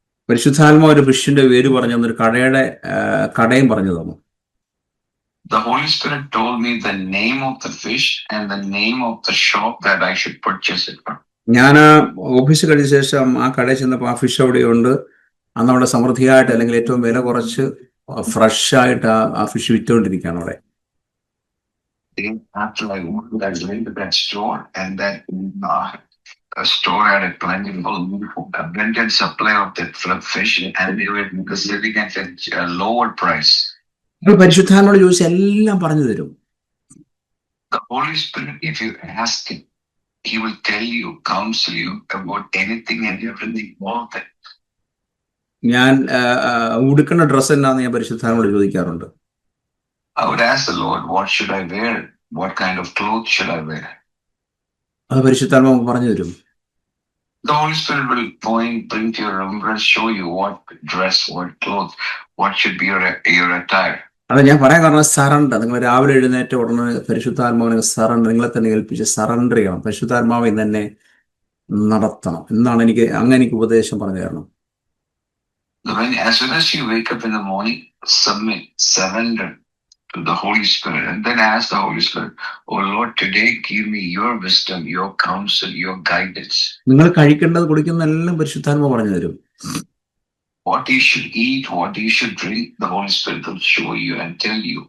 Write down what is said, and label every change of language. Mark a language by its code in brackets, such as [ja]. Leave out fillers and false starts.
[ml] പരിശുദ്ധാത്മാവ് ഒരു ഫിഷിന്റെ പേര് പറഞ്ഞു തന്നു, ഒരു കടയും പറഞ്ഞു തന്നു. [en] The Holy Spirit told me the name of the fish and the name of the shop that I should purchase it from. [ml] ഞാൻ ഓഫീസ് കഴിഞ്ഞ ശേഷം ആ കടയിൽ ചെന്നപ്പോൾ ആ ഫിഷ് അവിടെയുണ്ട്. അന്ന് അവിടെ സമൃദ്ധിയായിട്ട്, അല്ലെങ്കിൽ ഏറ്റവും വില കുറച്ച് ഫ്രഷ് ആയിട്ട് ആ ഫിഷ് വിറ്റുകൊണ്ടിരിക്കുകയാണ് അവിടെ. [en] After I went to that store, and that store had a plentiful, abundant supply of that fish, and they were selling at a lower price. [ml] പരിശുദ്ധാത്മാവോട് ചോദിച്ചാൽ എല്ലാം പറഞ്ഞു തരും. [en] The Holy Spirit, if you ask him, he will tell you, counsel you about anything and everything, all that. [ml] ഞാൻ ഉടുക്കുന്ന dress എന്നാന്ന് ഞാൻ പരിശുദ്ധാത്മാവോട് ചോദിക്കാറുണ്ട്. [en] I would ask the Lord, what should I wear? What kind of clothes should I wear? [ml] അത് പരിശുദ്ധാത്മാവ് പറഞ്ഞു തരും. [en] The Holy Spirit will bring to your remembrance, show you what dress, what clothes, what should be your attire. [ml] അത് ഞാൻ പറയാൻ കാരണം surrender. നിങ്ങൾ രാവിലെ എഴുന്നേറ്റ ഉടനെ പരിശുദ്ധാത്മാവിനെ സറണ്ടർ, നിങ്ങളെ തന്നെ ഏൽപ്പിച്ച് സറണ്ടർ ചെയ്യണം. പരിശുദ്ധാത്മാവ് ഇന്ന് തന്നെ നടത്തണം എന്നാണ് എനിക്ക് ഉപദേശം പറഞ്ഞു തരണം. [en] As soon as you wake up in the morning, submit, surrender to the Holy Spirit, and then ask the Holy Spirit, "Oh Lord, today give me your wisdom, your counsel, your guidance." [ml] നിങ്ങൾ കഴിക്കേണ്ടത് കുടിക്കുന്ന എല്ലാം പരിശുദ്ധാത്മാവ് പറഞ്ഞു തരും. [en] What you should eat, what you should drink, the Holy Spirit will show you and tell you.